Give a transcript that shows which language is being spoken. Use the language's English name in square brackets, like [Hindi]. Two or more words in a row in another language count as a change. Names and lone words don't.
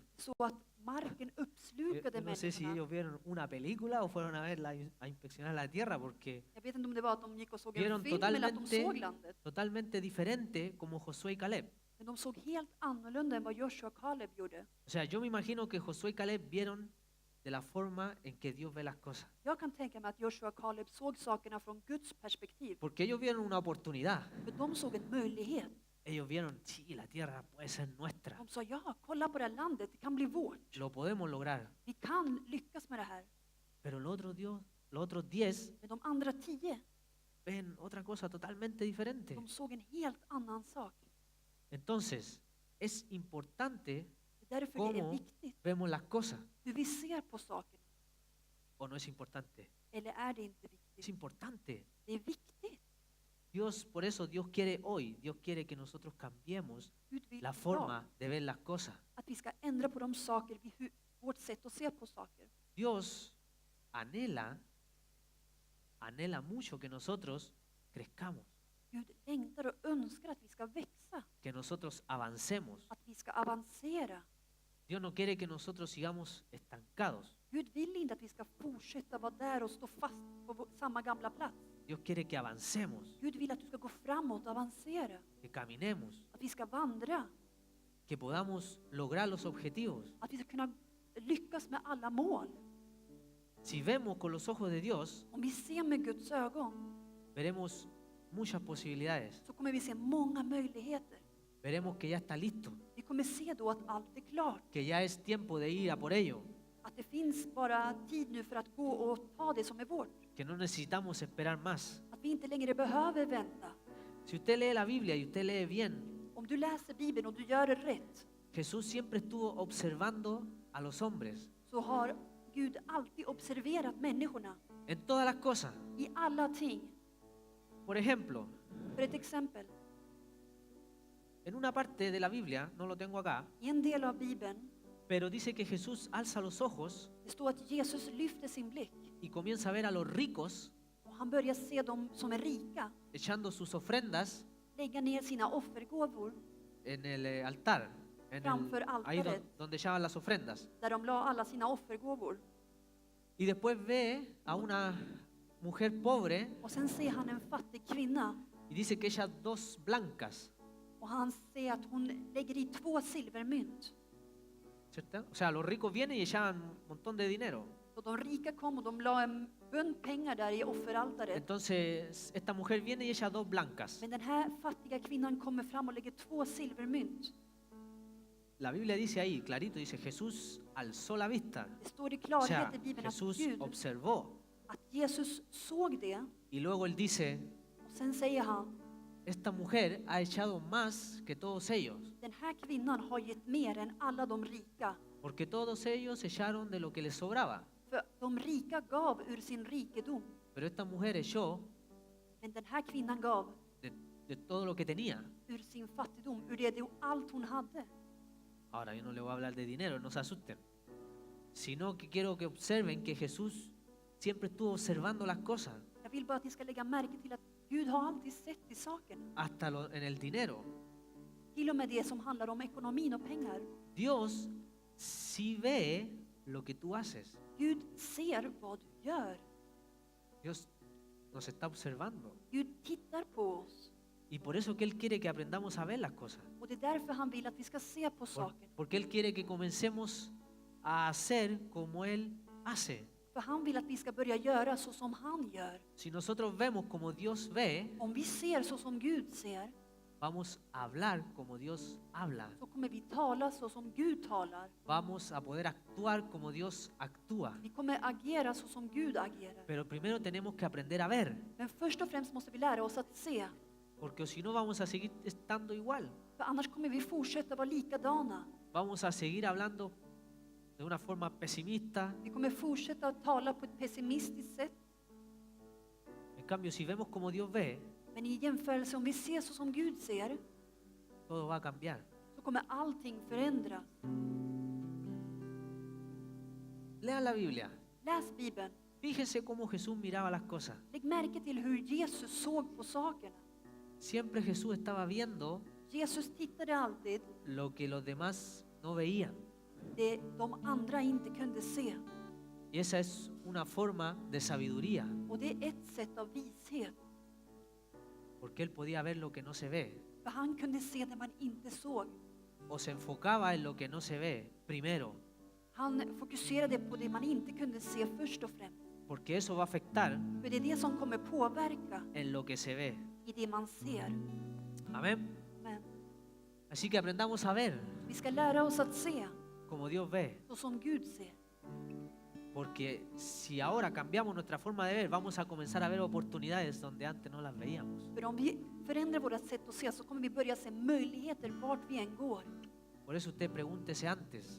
[Swedish] Så att marken uppslukade [Spanish] No sé si [Swedish] människorna. [Spanish] ellos vieron una película o fueron a verla a inspeccionar la tierra, porque [Swedish] Jag vet inte om det var att de gick och såg en [Spanish] vieron [Swedish] film eller att de såg [Spanish] totalmente, [Swedish] landet. [Spanish] totalmente diferente como Josué y Caleb. [Swedish] Men de såg helt annorlunda än vad Joshua och Kaleb gjorde. [Spanish] O sea, yo me imagino que Josué y Caleb vieron de la forma en que Dios ve las cosas. [Swedish] Jag kan tänka mig att Joshua och Kaleb såg sakerna från Guds perspektiv. [Spanish] Porque ellos vieron una oportunidad. [Swedish] För de såg en möjlighet. [Spanish] Ellos vieron, sí, la tierra puede ser nuestra. [Swedish] De sa ja, kolla på det här landet, det kan bli vårt. [Spanish] Lo podemos lograr. [Swedish] Vi kan lyckas med det här. [Spanish] Pero los otros 10 [Swedish] Men de andra 10, [Spanish] ven otra cosa totalmente diferente. [Swedish] de såg en helt annan sak. [Spanish] Entonces, es importante [Swedish] Det är därför det är [Spanish] cómo [Swedish] viktigt [Spanish] vemos las cosas. [Swedish] hur vi ser på sakerna. [Spanish] ¿O no es importante? [Swedish] Eller är det inte [Spanish] Es [Swedish] viktigt? [Spanish] importante. [Swedish] Det är viktigt. [Spanish] Por eso Dios quiere hoy, Dios quiere que nosotros cambiemos [Swedish] Gud vill [Spanish] la [Swedish] idag [Spanish] forma de ver las cosas. [Swedish] att vi ska ändra på de saker, vårt sätt att se på saker. [Spanish] Dios anhela mucho que nosotros crezcamos, [Swedish] Gud längtar och önskar att vi ska växa, [Spanish] que nosotros avancemos. [Swedish] att vi ska avancera. [Spanish] Dios no quiere que nosotros sigamos estancados. [Swedish] Gud vill inte att vi ska fortsätta vara där och stå fast på samma gamla plats. [Spanish] Dios quiere que avancemos, [Swedish] Gud vill att du ska gå framåt och avancera, [Spanish] que caminemos, [Swedish] att vi ska vandra, [Spanish] que podamos lograr los objetivos. [Swedish] att vi ska kunna lyckas med alla mål. [Spanish] Si vemos con los ojos de Dios, [Swedish] Om vi ser med Guds ögon [Spanish] veremos muchas posibilidades. [Swedish] så kommer vi se många möjligheter. [Spanish] Veremos que ya está listo, [Swedish] Vi kommer se då att allt är klart. [Spanish] que ya es tiempo de ir a por ello, [Swedish] Att det finns bara tid nu för att gå och ta det som är vårt. [Spanish] que no necesitamos esperar más. [Swedish] Att vi inte längre behöver vänta. [Spanish] Si usted lee la Biblia y usted lee bien, [Swedish] Om du läser Bibeln och du gör det rätt, [Spanish] Jesús siempre estuvo observando a los hombres [Swedish] så har Gud alltid observerat människorna [Spanish] en todas las cosas. [Swedish] i alla ting. [Spanish] Por ejemplo, [Swedish] För ett exempel, [Spanish] en una parte de la Biblia, no lo tengo acá, [Swedish] i en del av Bibeln, [Spanish] pero dice que Jesús alza los ojos [Swedish] det står att Jesus lyfter sin blick [Spanish] y comienza a ver a los ricos [Swedish] och han börjar se dem som är rika [Spanish] echando sus ofrendas [Swedish] lägga ner sina offergåvor [Spanish] en el altar, [Swedish] Framför [Spanish] ahí [Swedish] altaret. [Spanish] donde echaban las ofrendas. [Swedish] där de la alla sina offergåvor. [Spanish] Y después ve a una mujer pobre [Swedish] Och sen ser han en fattig kvinna [Spanish] y dice que echa 2 blancas, [Swedish] och han ser att hon lägger i 2 silvermynt. [Spanish] ¿cierto? O sea, los ricos vienen y echaban un montón de dinero. [Swedish] Och de rika kom och de la en bunt pengar där i offeraltaret. [Spanish] Entonces, esta mujer viene y echa 2 blancas. [Swedish] Men den här fattiga kvinnan kommer fram och lägger 2 silvermynt. [Spanish] La Biblia dice ahí, clarito, dice Jesús alzó la vista. [Swedish] Det står i [Spanish] O sea, [Swedish] klarhet i Bibeln att [Spanish] Jesús [Swedish] Gud, [Spanish] observó. [Swedish] att Jesus såg det. [Spanish] Y luego él dice, [Swedish] Och sen säger han, [Spanish] esta mujer ha echado más que todos ellos, [Swedish] den här kvinnan har gett mer än alla de rika. [Spanish] porque todos ellos echaron de lo que les sobraba. [Swedish] För de rika gav ur sin rikedom. [Spanish] Pero esta mujer echó [Swedish] Men den här kvinnan gav [Spanish] de todo lo que tenía. [Swedish] ur sin fattigdom, ur det allt hon hade. [Spanish] Ahora, yo no le voy a hablar de dinero, no se asusten. Sino que quiero que observen que Jesús siempre estuvo observando las cosas, [Swedish] Jag vill bara att ni ska lägga märke till att Gud har alltid sett i saken. [Spanish] hasta en el dinero. [Swedish] Till och med det som handlar om ekonomin och pengar. [Spanish] Dios sí ve lo que tú haces. [Swedish] Gud ser vad du gör. [Spanish] Dios nos está observando. [Swedish] Gud tittar på oss. [Spanish] Y por eso que Él quiere que aprendamos a ver las cosas. [Swedish] Och det är därför han vill att vi ska se på saken. [Spanish] Porque Él quiere que comencemos a hacer como Él hace. [Swedish] För han vill att vi ska börja göra så som han gör. [Spanish] Si nosotros vemos como Dios ve, [Swedish] Om vi ser så som Gud ser, [Spanish] vamos a hablar como Dios habla. [Swedish] så kommer vi tala så som Gud talar. [Spanish] Vamos a poder actuar como Dios actúa. [Swedish] Vi kommer agera så som Gud agerar. [Spanish] Pero primero tenemos que aprender a ver, [Swedish] Men först och främst måste vi lära oss att se. [Spanish] porque si no vamos a seguir estando igual. [Swedish] För annars kommer vi fortsätta vara likadana. [Spanish] Vamos a seguir hablando de una forma pesimista. [Swedish] Vi kommer fortsätta att tala på ett pessimistiskt sätt. [Spanish] En cambio, si vemos como Dios ve, [Swedish] Men i jämförelse om vi ser så som Gud ser, [Spanish] todo va a cambiar. [Swedish] så kommer allting förändras. [Spanish] Lean la Biblia. [Swedish] Läs Bibeln. [Spanish] Fíjense cómo Jesús miraba las cosas. [Swedish] Lägg märke till hur Jesus såg på sakerna. [Spanish] Siempre Jesús estaba viendo [Swedish] Jesus tittade alltid [Spanish] lo que los demás no veían. [Swedish] det de andra inte kunde se. [Spanish] Y esa es una forma de sabiduría, [Swedish] Och det är ett sätt av vishet. [Spanish] porque Él podía ver lo que no se ve, [Swedish] För han kunde se det man inte såg. [Spanish] o se enfocaba en lo que no se ve primero, [Swedish] Han fokuserade på det man inte kunde se först och främst. [Spanish] porque eso va a afectar [Swedish] För det är det som kommer påverka [Spanish] en lo que se ve. [Swedish] i det man ser. [Spanish] Amén. [Swedish] Men [Spanish] Así que aprendamos a ver [Swedish] vi ska lära oss att se [Spanish] como Dios ve, [Swedish] så som Gud ser. [Spanish] porque si ahora cambiamos nuestra forma de ver, vamos a comenzar a ver oportunidades donde antes no las veíamos. [Swedish] För om vi förändrar vårt sätt att se så kommer vi börja se möjligheter vart vi än går. [Spanish] Por eso usted pregúntese antes,